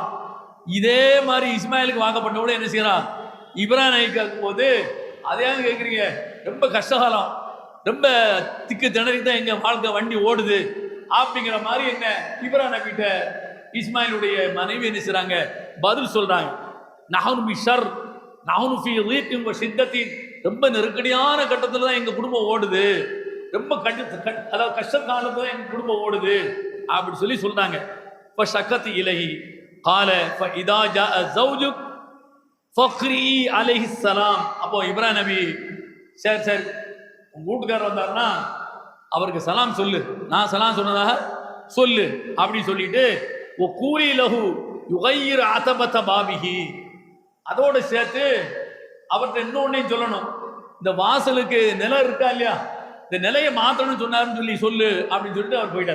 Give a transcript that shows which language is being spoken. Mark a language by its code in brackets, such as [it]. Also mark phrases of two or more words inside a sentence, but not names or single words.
[ta] இதே மாதிரி இஸ்மாயிலுக்கு வாக்கப்பட்டவோட என்ன செய்யறான், இப்ராஹிம் நபி கேட்கும் போது அதை ஏன் கேட்குறீங்க, ரொம்ப கஷ்டகாலம், ரொம்ப திக்கு திணறி தான் எங்க வாழ்க்கை வண்டி ஓடுது அப்படிங்கிற மாதிரி என்ன இப்ராஹிம் நபிட்ட இஸ்மாயிலுடைய மனைவி என்ன செய்றாங்க, பதில் சொல்றாங்க. [ar] نحن بشر نحن في ضيق வஷித்தத்தின். [ta] ரொம்ப நெருக்கடியான கட்டத்துல தான் எங்க குடும்பம் ஓடுது, ரொம்ப அதாவது கஷ்ட காலத்துல தான் எங்க குடும்பம் ஓடுது அப்படி சொல்லி சொல்றாங்க. [ar] فشكت إليه قال فاذا جاء زوجك فقري عليه السلام. [ta] அப்போ இப்ராஹிம் நபி சரி சரி உங்க வீட்டுக்காரர் வந்தாருன்னா அவருக்கு சலாம் சொல்லு, நான் சலாம் சொன்னதாக சொல்லு அப்படி சொல்லிட்டு [ar] و قولي له يغير عتبة بابه, [ta] அதோட சேர்த்து அவர்கிட்ட இன்னொன்னையும் சொல்லணும், இந்த வாசலுக்கு நிலம் இருக்கா இல்லையா, இந்த நிலையை மாத்தணும்னு சொன்னாருன்னு சொல்லி சொல்லு அப்படின்னு சொல்லிட்டு அவர் போயிட்டார்.